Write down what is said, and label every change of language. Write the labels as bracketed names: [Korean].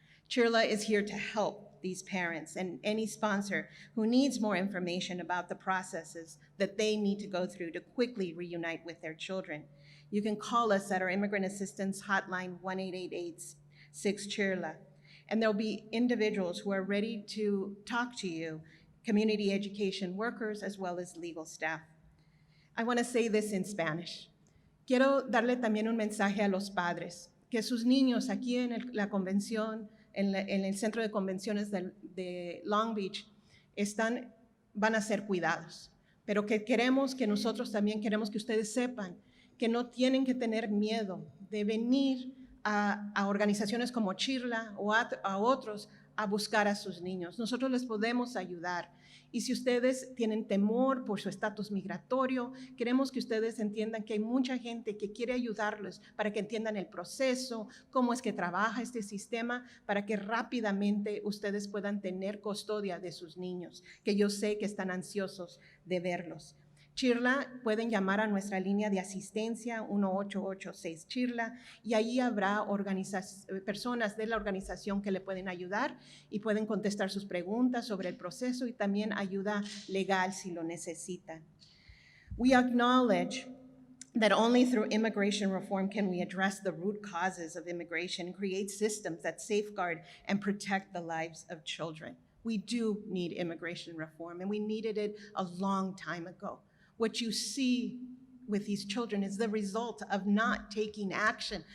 [English] Chirla is here to help these parents and any sponsor who needs more information about the processes that they need to go through to quickly reunite with their children. You can call us at our Immigrant Assistance Hotline, 1-888-6-CHIRLA, and there'll be individuals who are ready to talk to you, community education workers, as well as legal staff. I want to say this in Spanish. [Spanish] Quiero darle también un mensaje a los padres, que sus niños aquí en la convención, en el centro de convenciones de Long Beach, van a ser cuidados, pero que nosotros también queremos que ustedes sepan que no tienen que tener miedo de venir a organizaciones como Chirla o a otros a buscar a sus niños. Nosotros les podemos ayudar. Y si ustedes tienen temor por su estatus migratorio, queremos que ustedes entiendan que hay mucha gente que quiere ayudarlos para que entiendan el proceso, cómo es que trabaja este sistema, para que rápidamente ustedes puedan tener custodia de sus niños, que yo sé que están ansiosos de verlos. Chirla, pueden llamar a nuestra línea de asistencia 1886-CHIRLA y ahí habrá personas de la organización que le pueden ayudar y pueden contestar sus preguntas sobre el proceso y también ayuda legal si lo necesitan. [English] We acknowledge that only through immigration reform can we address the root causes of immigration and create systems that safeguard and protect the lives of children. We do need immigration reform, and we needed it a long time ago. What you see with these children is the result of not taking action.